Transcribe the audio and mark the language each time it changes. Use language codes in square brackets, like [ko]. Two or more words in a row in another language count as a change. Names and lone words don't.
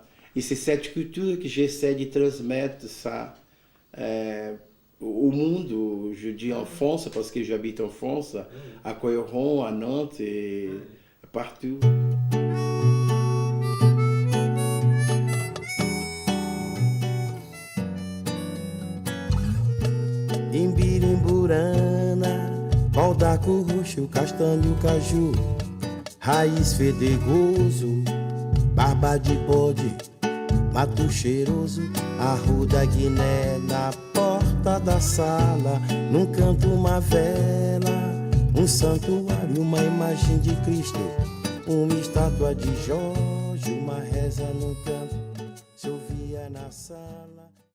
[fr] Et c'est cette culture que j'essaie de transmettre ça au monde, je dis en France, parce que j'habite en France, à Couëron, à Nantes et partout. [pt] Imbirimburana, pau d'arco roxo, castanho, caju, raiz fedegoso, barba de bode, mato cheiroso, arruda Guiné na porta da sala, num canto uma vela, santuário, uma imagem de Cristo, uma estátua de Jorge, uma reza num canto, se ouvia na sala.